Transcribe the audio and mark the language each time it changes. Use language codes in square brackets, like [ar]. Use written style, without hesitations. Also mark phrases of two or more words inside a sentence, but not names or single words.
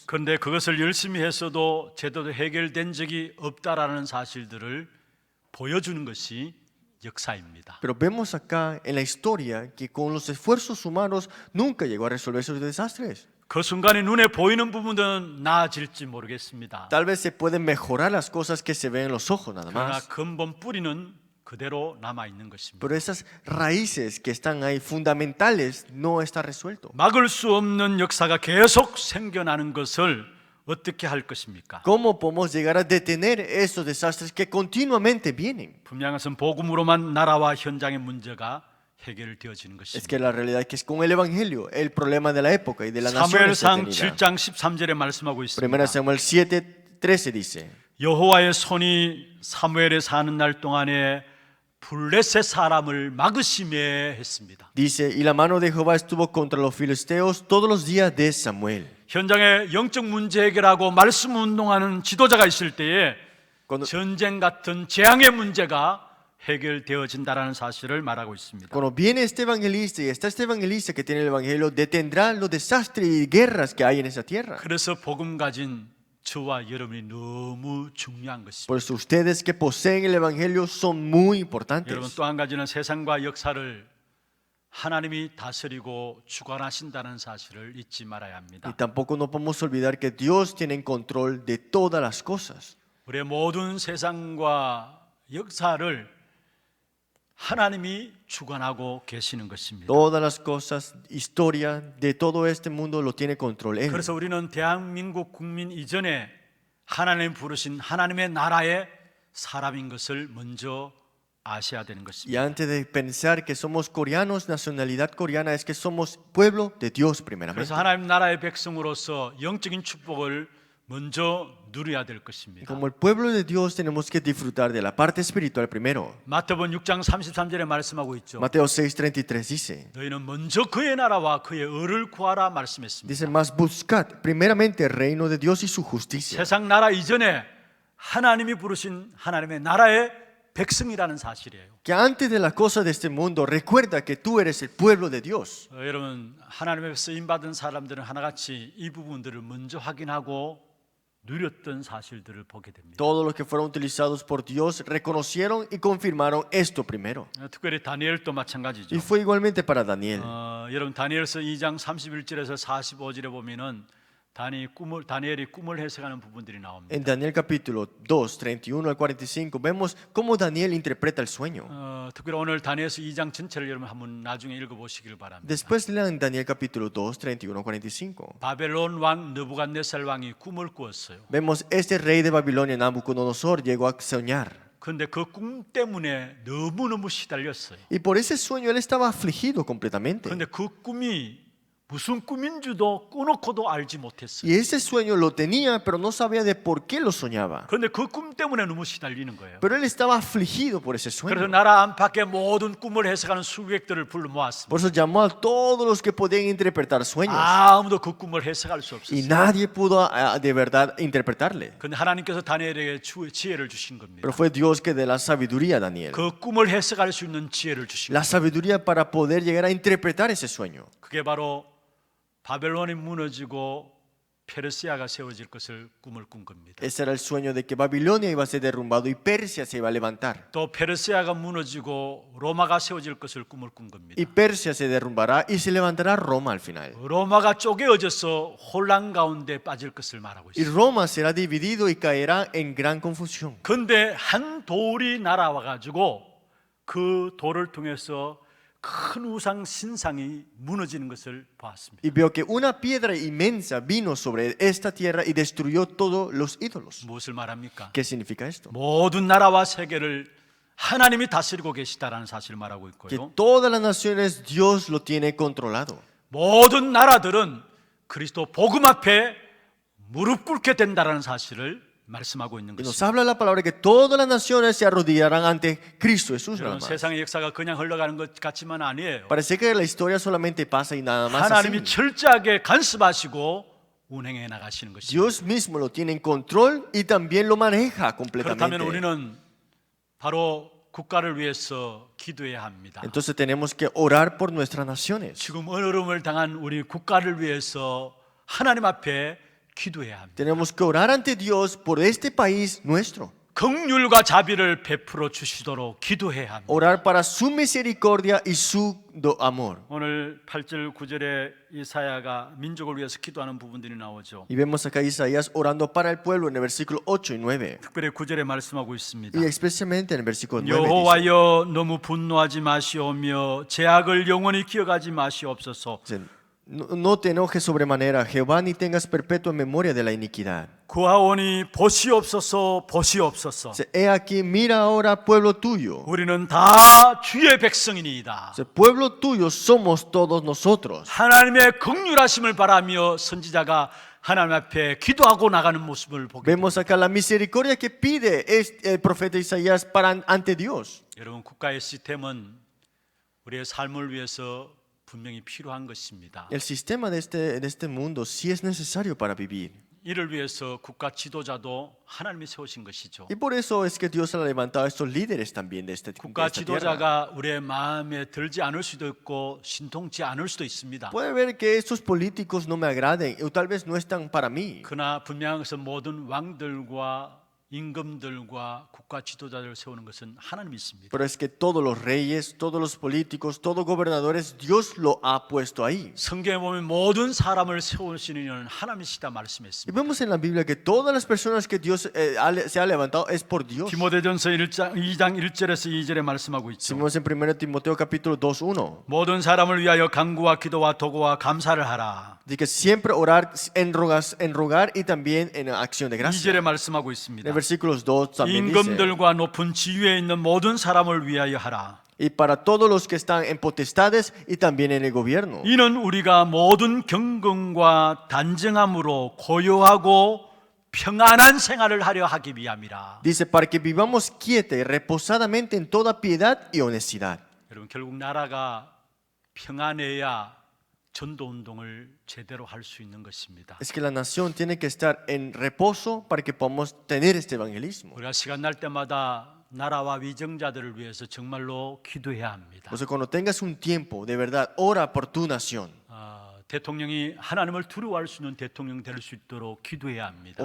[ko] 그런데 그것을 열심히 했어도 제대로 해결된 적이 없다라는 사실들을 보여주는 것이 역사입니다. [es] Pero vemos acá en la historia que con los esfuerzos humanos nunca llegó a resolver esos desastres. [ko] 그 순간에 눈에 보이는 부분은 나아질지 모르겠습니다. [es] Tal vez se pueden mejorar las cosas que se ven en los ojos nada [ko] 그러나 [es] más. [ko] 근본 뿌리는 그대로 남아 있는 것입니다. [es] Pero esas raíces que están ahí fundamentales no está resuelto. [ko] 막을 수 없는 역사가 계속 생겨나는 것을 어떻게 할 것입니까? [es] ¿Cómo podemos llegar a detener esos desastres que continuamente vienen? [ko] 분명한 것은 복음으로만 나라와 현장의 문제가 해결되어지는 [es] Es [ko] 것입니다. [es] que la realidad es que es con el evangelio el problema de la época y de la nación es [ko] 사무엘상 [es] detenida. [ko] 7장 13절에 말씀하고 [es] Primera [ko] 있습니다. [es] Samuel 7:13 dice: [ko] 여호와의 손이 사무엘에 사는 날 동안에 블레셋 사람을 막으심에 했습니다. [es] Dice, y la mano de Jehová estuvo contra los filisteos todos los días de Samuel. [ko] 현장에 영적 문제 해결하고 말씀 운동하는 지도자가 있을 때에 [es] Cuando, [ko] 전쟁 같은 재앙의 문제가 해결되어진다라는 사실을 말하고 있습니다. [es] cuando viene este evangelista y está este evangelista que tiene el evangelio, detendrá los desastres y guerras que hay en esa tierra. [ko] 그래서 복음 가진 저와 여러분이 너무 중요한 것입니다. [es] Por eso ustedes que poseen el evangelio son muy [ko] 여러분, [es] importantes. [ko] 또 한 가지는 세상과 역사를 하나님이 다스리고 주관하신다는 사실을 잊지 말아야 합니다. [es] Y tampoco no podemos olvidar que Dios tiene en control de todas las cosas. [ko] 우리의 모든 세상과 역사를 하나님이 주관하고 계시는 것입니다. [es] Todas las cosas, historia de todo este mundo lo tiene control Él. [ko] 그래서 우리는 대한민국 국민 이전에 하나님 부르신 하나님의 나라의 사람인 것을 먼저 아셔야 되는 [es] Y [ko] 것입니다. [es] antes de pensar que somos coreanos, nacionalidad coreana, es que somos pueblo de Dios primeramente. [ko] 그래서 하나님 나라의 백성으로서 영적인 축복을 먼저 누려야 될 [es] Y [ko] 것입니다. [es] como el pueblo de Dios tenemos que disfrutar de la parte espiritual primero. [ko] 마태복음 6장 33절에 말씀하고 있죠. [es] Mateo 6:33 dice, [ko] 너희는 먼저 그의 나라와 그의 의를 구하라 말씀했습니다. [es] dice, mas buscad primeramente el reino de Dios y su justicia. [ko] 세상 나라 이전에 하나님이 부르신 하나님의 나라의 백성이라는 사실이에요. [es] Que antes de las cosas de este mundo, recuerda que tú eres el pueblo de Dios. [ko] 여러분, 하나님의 쓰임 받은 사람들은 하나같이 이 부분들을 먼저 확인하고 누렸던 사실들을 보게 됩니다. [es] Todos los que fueron utilizados por Dios reconocieron y confirmaron esto primero. [ko] 특별히 다니엘도 마찬가지죠. [es] Y fue igualmente para Daniel. [ko] 여러분, 다니엘서 2장 31절에서 45절에 보면은 다니엘이 꿈을 해석하는 부분들이 나옵니다. [es] En Daniel capítulo 2, 31 al 45, vemos cómo Daniel interpreta el sueño. [ko] 특별히 오늘 다니엘서 2장 전체를 여러분 한번 나중에 읽어보시길 바랍니다. [es] Después lean Daniel capítulo 2, 31 al 45. [ko] 바벨론 왕 느부갓네살 왕이 꿈을 꾸었어요. [es] Vemos este rey de Babilonia, Nabucodonosor, llegó a soñar. [ko] 그런데 그 꿈 때문에 너무너무 시달렸어요. [es] Y por ese sueño él estaba afligido completamente. [ko] 그런데 그 꿈이 무슨 꿈인 줄도 꾸놓고도 알지 못했어요. [es] Y ese sueño lo tenía, pero no sabía de por qué lo soñaba. [ko] 그런데 그 꿈 때문에 너무 시달리는 거예요. [es] Pero él estaba afligido por ese [ko] 그래서 [es] sueño. [ko] 나라 안팎의 모든 꿈을 해석하는 수객들을 불러 모았습니다. [es] Por eso llamó a todos los que podían interpretar sueños. [ko] 아무도 그 꿈을 해석할 수 [es] Y [ko] 없었어요. [es] nadie pudo de verdad interpretarle. [ko] 그런데 하나님께서 다니엘에게 지혜를 주신 겁니다. [es] Pero fue Dios que dio la sabiduría a Daniel. [ko] 그 꿈을 해석할 수 있는 지혜를 주신 [es] La [ko] 겁니다. [es] sabiduría para poder llegar a interpretar ese sueño. [ko] 그게 바로 바벨론이 무너지고 페르시아가 세워질 것을 꿈을 꾼 겁니다. [es] Ese era el sueño de que Babilonia iba a ser derrumbado y Persia se iba a levantar. [ko] 또 페르시아가 무너지고 로마가 세워질 것을 꿈을 꾼 겁니다. [es] Y Persia se derrumbará y se levantará Roma al final. [ko] 로마가 쪼개어져서 혼란 가운데 빠질 것을 말하고 [es] Y [ko] 있습니다. [es] Roma será dividido y caerá en gran confusión. [ko] 그런데 한 돌이 날아와 가지고 그 돌을 통해서 큰 우상 신상이 무너지는 것을 보았습니다. [es] Y veo que una piedra inmensa vino sobre esta tierra y destruyó todos los ídolos. [ko] 무엇을 말합니까? [es] ¿Qué significa esto? [ko] 모든 나라와 세계를 하나님이 다스리고 계시다라는 사실을 말하고 [es] Que [ko] 있고요. [es] todas las naciones Dios lo tiene controlado. [ko] 모든 나라들은 그리스도 복음 앞에 무릎 꿇게 된다라는 사실을 말씀하고 있는 [es] Y nos [ko] 것입니다. [es] habla la palabra que todas las naciones se arrodillarán ante Cristo Jesús nada [ko] 여러분, [es] más. [ko] 세상의 역사가 그냥 흘러가는 것 같지만 아니에요. [es] Parece que la historia solamente pasa y nada más [ko] 하나님이 [es] así. [ko] 철저하게 간섭하시고 운행해 나가시는 것입니다. [es] Dios mismo lo tiene en control y también lo maneja completamente. [ko] 그렇다면 우리는 바로 국가를 위해서 기도해야 합니다. [es] Entonces tenemos que orar por nuestras naciones. [ko] 지금 어려움을 당한 우리 국가를 위해서 하나님 앞에 기도해야 합니다. [es] Tenemos que orar ante Dios por este país nuestro. [ko] 긍휼과 자비를 베풀어 주시도록 기도해야 합니다. [es] Orar para su misericordia y su amor. [ko] 오늘 8절 9절에 이사야가 민족을 위해서 기도하는 부분들이 나오죠. [es] Y vemos acá a Isaías orando para el pueblo en el versículo 8 y 9. [ko] 특별히 9절에 말씀하고 있습니다. [es] Y especialmente en el versículo 9 dice, [ko] 여호와여 너무 분노하지 마시오며 죄악을 영원히 기억하지 마시옵소서. [es] no te enojes sobremanera, Jehová, ni tengas perpetua memoria de la iniquidad. [ko] 구하오니 보시옵소서 보시옵소서. [es] He aquí, mira ahora, pueblo tuyo. [ko] 우리는 다 주의 백성이니이다. [es] Pueblo tuyo somos todos nosotros. [ko] 하나님의 긍휼하심을 바라며 선지자가 하나님 앞에 기도하고 나가는 모습을 보게 됩니다. [es] Vemos acá la misericordia que pide el profeta Isaías ante Dios. [ko] 여러분, 국가의 시스템은 우리의 삶을 위해서 분명히 필요한 것입니다. [es] El sistema de este mundo sí es necesario para vivir. [ko] 이를 위해서 국가 지도자도 하나님이 세우신 것이죠. [es] Y por eso es que Dios ha levantado a estos líderes también de esta [ko] 국가 [es] tierra. [ko] 지도자가 우리의 마음에 들지 않을 수도 있고 신통치 않을 수도 있습니다. [es] Puede ver que estos políticos no me agraden o tal vez no están para mí. [ko] 그러나 분명한 것은 모든 왕들과 임금들과 국가 지도자들을 세우는 것은 하나님이 있습니다. [es] Pero es que todos los reyes, todos los políticos, todos gobernadores, Dios lo ha puesto ahí. [ko] 성경에 보면 모든 사람을 세우시는 이는 하나님이시다 [es] Y [ko] 말씀했습니다. [es] vemos en la Biblia que todas las personas que Dios se ha levantado es por Dios. [ko] 디모데전서 2장 1절에서 2절에 말씀하고 있죠. [es] Vemos en 1 Timoteo capítulo 2:1. [ko] 모든 사람을 위하여 간구와 기도와 도구와 감사를 하라. [es] Dice que siempre orar en rogar y también en acción de gracia. [ko] 2절에 말씀하고 있습니다. [es] En versículos 2 también dice, [ko] 임금들과 높은 지위에 있는 모든 사람을 위하여 하라. [es] y para todos los que están en potestades y también en el gobierno. [ko] 이는 우리가 모든 경건과 단정함으로 고요하고 평안한 생활을 하려 하기 위함이라. [es] Dice, para que vivamos quieta y reposadamente en toda piedad y honestidad. [ko] 여러분, 결국 나라가 평안해야 전도 운동을 제대로 할 수 있는 것입니다. [es] Es que la nación tiene que estar en reposo para que podamos tener este evangelismo. [ko] 우리가 시간 날 때마다 나라와 위정자들을 위해서 정말로 기도해야 합니다. [es] O sea, cuando tengas un tiempo, de verdad, ora por tu nación. [ko] 대통령이 하나님을 두려워할 수 있는 대통령 될 수 있도록 기도해야 합니다.